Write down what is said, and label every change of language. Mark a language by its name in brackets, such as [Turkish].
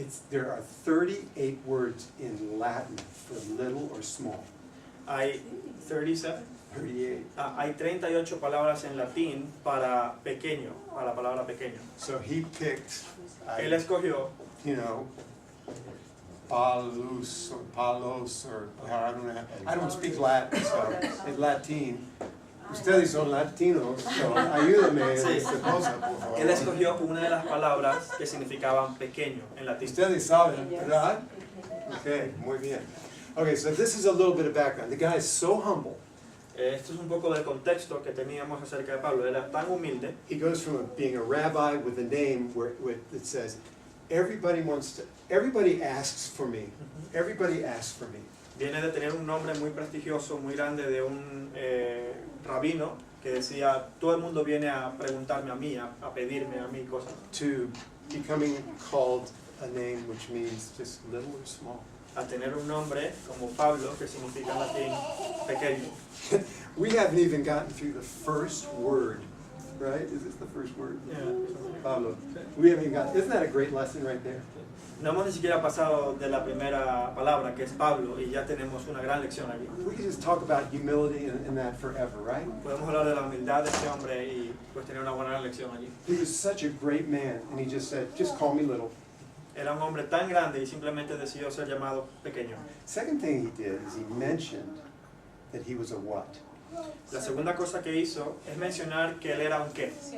[English] there are 38 words in Latin for little or small. [Spanish] hay 37. 38. Hay 38 palabras en latín para pequeño, para la palabra pequeño. [English] So he picked, [Spanish] Él escogió, [English] palos or I don't speak Latin, so in Latin. [Spanish] Ustedes son latinos, so ayúdame. Sí. Cosa, por favor. él escogió una de las palabras que significaban pequeño en latín. Ustedes saben, ¿verdad? Okay, muy bien. [English] Okay, so this is a little bit of background. The guy is so humble. [Spanish] Esto es un poco del contexto que teníamos acerca de Pablo. Él era tan humilde. [English] He goes from being a rabbi with a name that says, everybody asks for me. Everybody asks for me. [Spanish] Viene de tener un nombre muy prestigioso, muy grande, de un rabino que decía, todo el mundo viene a preguntarme a mí, a pedirme a mí cosas. [English] To becoming called a name which means just little or small. [Spanish] A tener un nombre como Pablo, que significa en latín pequeño. [English] We haven't even gotten through the first word, right? Is this the first word? Yeah. Pablo. We haven't even got, isn't that a great lesson right there? [Spanish] No hemos ni siquiera pasado de la primera palabra, que es Pablo, y ya tenemos una gran lección aquí. [English] We could just talk about humility and that forever, right? [Spanish] Podemos hablar de la humildad de este hombre y pues tener una buena lección allí. [English] He was such a great man, and he just said, just call me little. [Spanish] Era un hombre tan grande y simplemente decidió ser llamado pequeño. [English] Second thing he did is he mentioned that he was a what? [Spanish] La segunda cosa que hizo es mencionar que él era un qué.